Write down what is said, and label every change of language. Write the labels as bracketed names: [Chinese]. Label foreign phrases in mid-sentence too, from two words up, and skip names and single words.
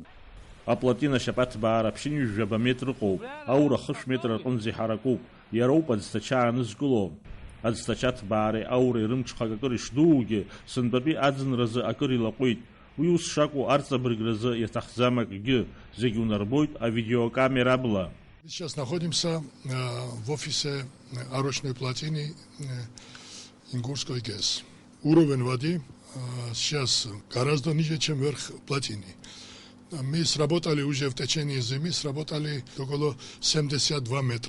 [Abkhazian] Аплатин ашьапаҭбаара ԥшьынҩажәаба метр ыҟоуп, аура хышә метр рҟынӡа иҳаракуп, иароуп аӡҭача аанызкыло. Аӡҭачаҭбаареи ауреи рымҽхак акыр ишдуугьы, сынтәатәи аӡынразы акыр илаҟәит. Уи ус шакәу арҵабыргразы иаҭахӡам акгьы, зегьы унарбоит авидеокамерабла. [Russian] Сейчас находимся в офисе арочной плотины Ингурской ГЭС. Уровень воды сейчас гораздо ниже, чем верх плотины. Мы сработали уже в течение зимы, сработали около 72 метра.